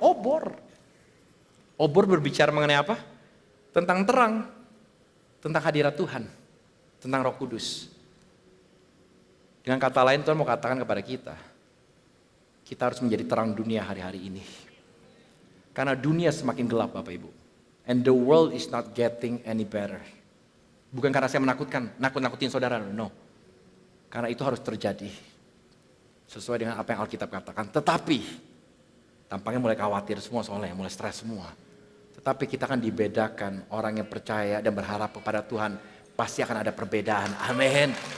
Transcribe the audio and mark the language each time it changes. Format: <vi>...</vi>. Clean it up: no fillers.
<id>Obor. Obor berbicara mengenai apa? Tentang terang. Tentang hadirat Tuhan. Tentang Roh Kudus. Dengan kata lain Tuhan mau katakan kepada kita. Kita harus menjadi terang dunia hari-hari ini. Karena dunia semakin gelap Bapak Ibu.</id> <en>And the world is not getting any better.</en> <id>Bukan karena saya nakut-nakutin saudara, no. Karena itu harus terjadi. Sesuai dengan apa yang Alkitab katakan. Tetapi, tampaknya mulai khawatir semua soalnya, mulai stres semua. Tetapi kita akan dibedakan, orang yang percaya dan berharap kepada Tuhan, pasti akan ada perbedaan. Amin.</id>